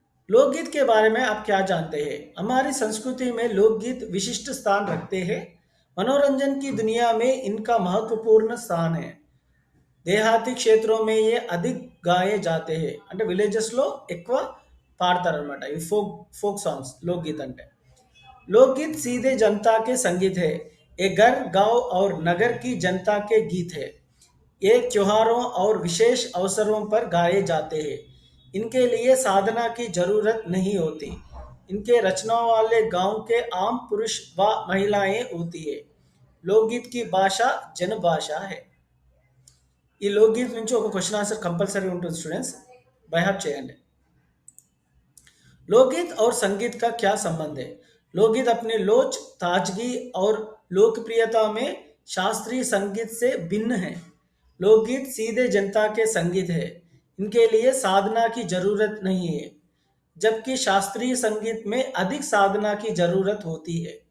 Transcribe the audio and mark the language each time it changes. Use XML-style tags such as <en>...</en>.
<hi>लोकगीत के बारे में आप क्या जानते हैं? हमारी संस्कृति में लोकगीत विशिष्ट स्थान रखते हैं. मनोरंजन की दुनिया में इनका महत्वपूर्ण स्थान है.</hi> <te>దేహాతి క్షేత్రం</te> <hi>में ये अधिक गाए जाते हैं.</hi> <te>అంటే విలేజెస్లో ఎక్కువ పాడతారనమాట ఈ ఫోక్ సాంగ్స్ लोकगीत అంటే.</te> <hi>लोकगीत सीधे जनता के संगीत है. ये घर गांव और नगर की जनता के गीत है. ये त्योहारों और विशेष अवसरों पर गाए जाते हैं. इनके लिए साधना की जरूरत नहीं होती. इनके रचना वाले गांव के आम पुरुष व महिलाएं होती है. लोकगीत की भाषा जन भाषा है.</hi> <te>ఈ లోकगीत నుంచి ఒక క్వశ్చన్ ఆన్సర్ కంపల్సరీ ఉంటుంది స్టూडेंट्स, బైహార్ట్ చేయండి.</te> <hi>लोकगीत और संगीत का क्या संबंध है? लोकगीत अपने लोच, ताजगी और लोकप्रियता में शास्त्रीय संगीत से भिन्न है. लोकगीत सीधे जनता के संगीत है. इनके लिए साधना की जरूरत नहीं है, जबकि शास्त्रीय संगीत में अधिक साधना की जरूरत होती है.</hi>